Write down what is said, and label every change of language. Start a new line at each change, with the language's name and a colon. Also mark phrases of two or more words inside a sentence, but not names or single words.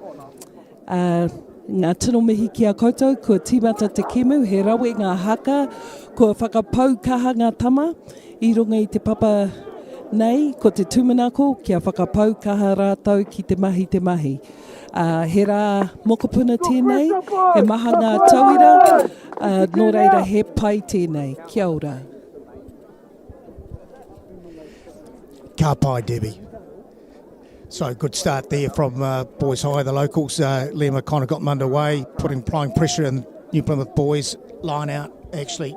Māori: Ngā tino mihi ki a koutou, kua tīmata te kemu, he rawe ngā haka, kua whakapaukaha ngā tama, i runga i te papa nei, ko te tūmanako, kia whakapaukaha rātou ki te mahi. He rā mokopuna tēnei, he maha ngā tauira, nō reira he pai tēnei. Kia ora. Ka pai, Debbie.
English: So good start there from Boys High, the locals. Liam O'Connor got them underway, applying pressure in New Plymouth Boys. Line out, actually.